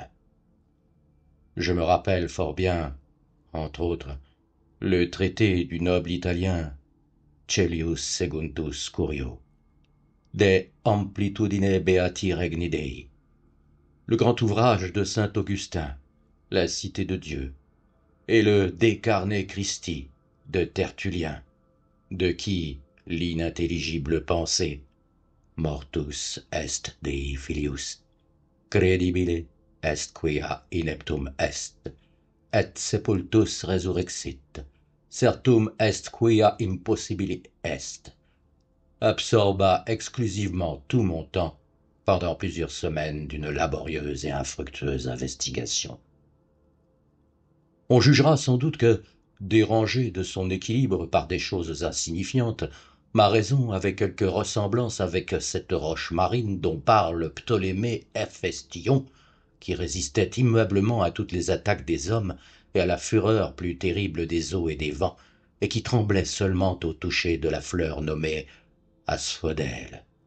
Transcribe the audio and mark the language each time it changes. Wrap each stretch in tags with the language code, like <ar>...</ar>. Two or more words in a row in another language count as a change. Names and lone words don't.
<fr>Je me rappelle fort bien, entre autres, le traité du noble Italien Caelius Secundus Curio, De Amplitudine Beati Regni Dei, le grand ouvrage de saint Augustin, La Cité de Dieu, et le De Carne Christi de Tertullien, de qui l'inintelligible pensée</fr> <la>Mortus est Dei filius, credibile est quia ineptum est, et sepultus resurrexit, certum est quia impossibile est,</la> <fr>absorba exclusivement tout mon temps pendant plusieurs semaines d'une laborieuse et infructueuse investigation. On jugera sans doute que, dérangé de son équilibre par des choses insignifiantes, ma raison avait quelque ressemblance avec cette roche marine dont parle Ptolémée Héphaïstion, qui résistait immuablement à toutes les attaques des hommes et à la fureur plus terrible des eaux et des vents, et qui tremblait seulement au toucher de la fleur nommée asphodèle.</fr>